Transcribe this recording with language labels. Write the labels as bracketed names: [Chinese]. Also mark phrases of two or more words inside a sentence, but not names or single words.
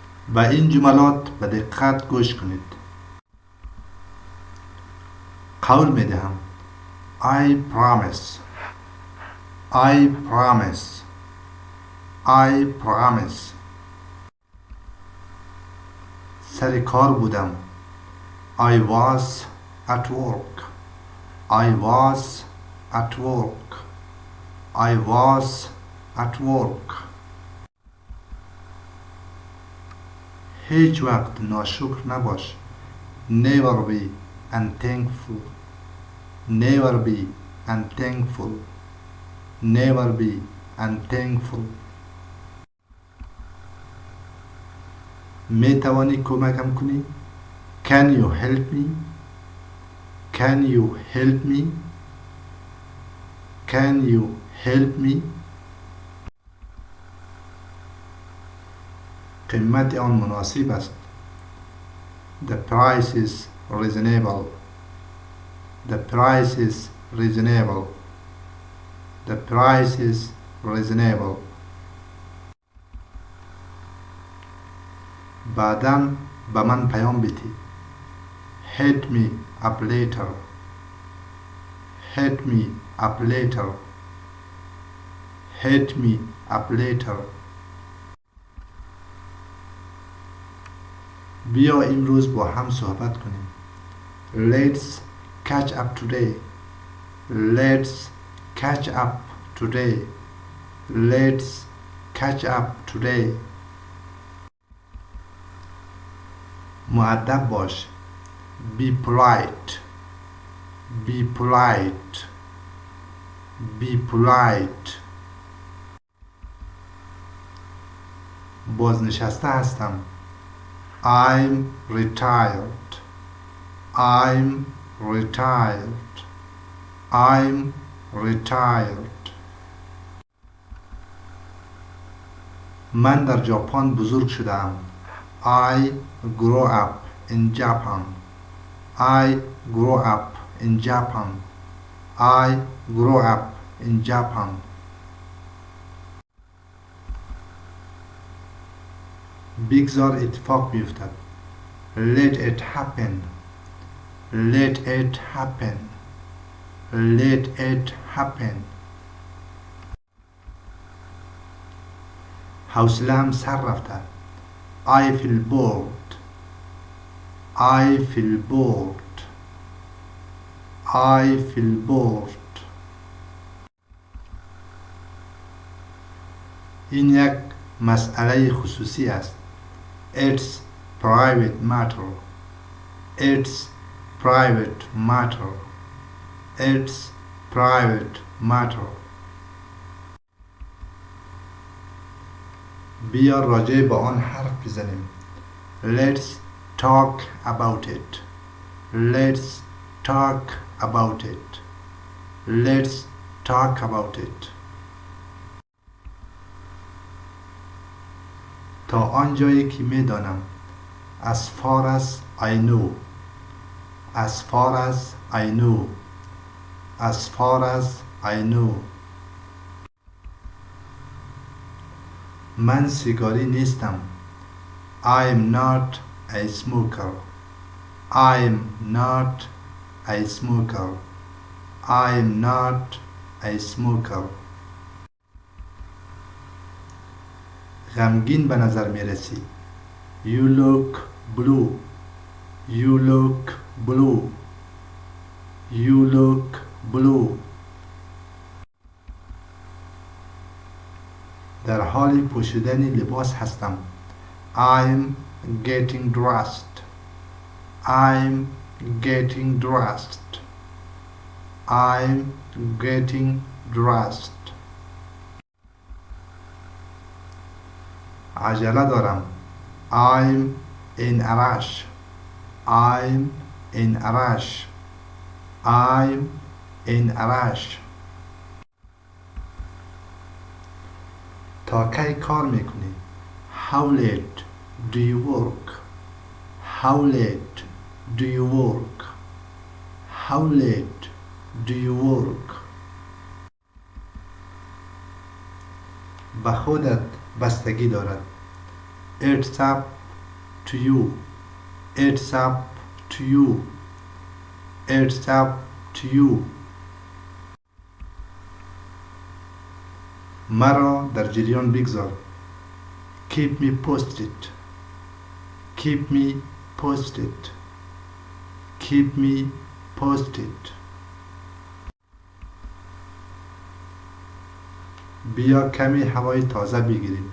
[Persian] به این جملات به دقت گوش کنید. قول می دهم [English] I promise I promise I promise. [Persian] سر کار بودم [English] I was at work I was at work I was at work. [Persian] هیچ وقت ناشکر نباش. [English] Never be unthankful Never be unthankful Never be unthankful. [Persian] می توانی کمکم کنی؟ [English] Can you help me? Can you help me? Can you help me? [Persian] قیمت آن مناسب است. [English] The price is reasonable The price is reasonable The price is reasonable. [Persian] بعداً به من پیام بدی. [English] Hit me up later Hit me up later Hit me up later. [Persian] بیا امروز با هم صحبت کنیم. [English] Let's catch up today Let's catch up today Let's catch up today. [Persian] مؤدب باش. [English] Be polite Be polite Be polite. [Persian] بازنشسته هستم. [English] I'm retired I'm retired I'm retired. [Persian] من در ژاپن بزرگ شدم. [English] I grew up in Japan I grew up in Japan I grew up in Japan. [Persian] بگذار اتفاق بیفتد. [English] Let it happen Let it happen Let it happen. [Persian] حوصله‌ام سر رفته. [English] I feel bored I feel bored I feel bored. [Persian] این یک مسئله خصوصی است. [English] It's private matter It's private matter It's private matter. [Persian] بیا راجع به آن حرف بزنیم. [English] Let's talk about it Let's talk about it Let's talk about it. [Persian] تا آنجایی که می دانم. [English] As far as I know As far as I know As far as I know. [Persian] من سیگاری نیستم. [English] I'm not a smoker I'm not a smoker I'm not a smoker. [Persian] غمگین به نظر می رسی. [English] You look blue You look blue You look blue. [Persian] در حال پوشیدن لباس هستم. [English] I'm getting dressed I'm getting dressed I'm getting dressed. [Persian] عجله دارم. [English] I'm in a rush I'm in a rush I'm in a rush. [Persian] تا کی کار میکنی؟ [English] How late do you work How late do you work How late do you work. [Persian] به خودت بستگی دارد. [English] It's up to you. It's up to you. It's up to you. [Persian] مرا در جریان بگذار. [English] Keep me posted. Keep me posted. Keep me posted. [Persian] بیا کمی هوای تازه بگیریم.